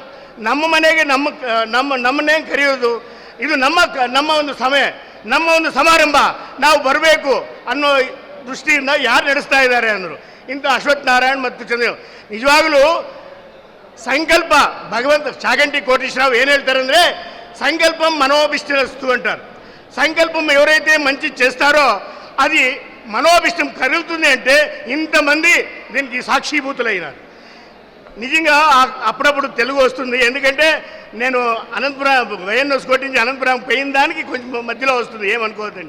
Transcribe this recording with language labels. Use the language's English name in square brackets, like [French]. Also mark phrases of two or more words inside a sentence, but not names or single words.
[Kannada] ನಮ್ಮ ಮನೆಗೆ ನಮ್ಮನ್ನೇ ಕರೆಯೋದು, ಇದು ನಮ್ಮ ಒಂದು ಸಮಯ, ನಮ್ಮ ಒಂದು ಸಮಾರಂಭ, ನಾವು ಬರಬೇಕು ಅನ್ನೋ ದೃಷ್ಟಿಯಿಂದ ಯಾರು ನಡೆಸ್ತಾ ಇದ್ದಾರೆ ಅಂದರು. ಇಂಥ ಅಶ್ವಥ್ ನಾರಾಯಣ್ ಮತ್ತು ಚಂದ್ರ. ನಿಜವಾಗಲೂ ಸಂಕಲ್ಪ ಭಗವಂತ చాగంటి కోటేశ్వరరావు ಏನು ಹೇಳ್ತಾರೆ ಅಂದರೆ, [Telugu] సంకల్పం మనోభిష్టరస్తు అంటారు. సంకల్పం ఎవరైతే మంచి చేస్తారో అది మనోభిష్టం కలుగుతుంది. అంటే ఇంతమంది దీనికి సాక్షిభూతులైనారు. నిజంగా అప్పుడప్పుడు తెలుగు వస్తుంది, ఎందుకంటే నేను అనంతపురం వైఎన్ఎస్ కోటి నుంచి అనంతపురం పోయిన దానికి కొంచెం మధ్యలో వస్తుంది, ఏమనుకోవద్దండి.